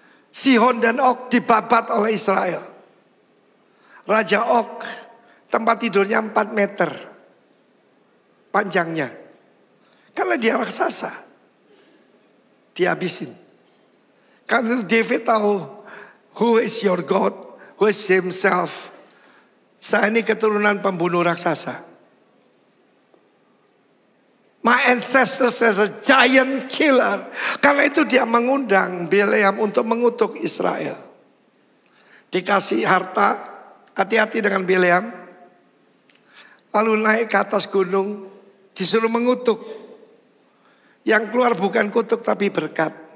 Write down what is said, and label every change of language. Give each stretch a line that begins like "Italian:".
Indonesian: Sihon dan Og dibabat oleh Israel. Raja Og tempat tidurnya 4 meter panjangnya. Karena dia raksasa. Dihabisin. Karena David tahu,
English: who is your God? Who is himself?
Indonesian: Saya ini keturunan pembunuh raksasa.
English: My ancestors as a giant killer.
Indonesian: Karena itu dia mengundang Bileam untuk mengutuk Israel. Dikasih harta, hati-hati dengan Bileam. Lalu naik ke atas gunung, disuruh mengutuk. Yang keluar bukan kutuk tapi berkat.